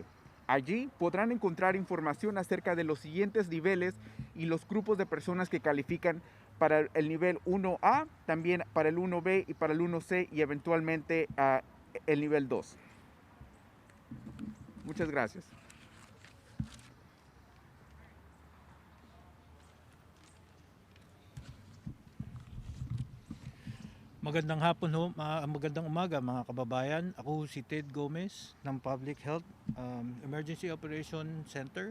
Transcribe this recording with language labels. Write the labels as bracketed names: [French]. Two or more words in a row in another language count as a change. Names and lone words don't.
[Spanish] Allí podrán encontrar información acerca de los siguientes niveles y los grupos de personas que califican para el nivel 1A, también para el 1B y para el 1C y eventualmente el nivel 2. Muchas gracias. [Filipino] Magandang hapon ho, magandang umaga mga kababayan. Ako si Ted Gomez ng Public Health Emergency Operation Center.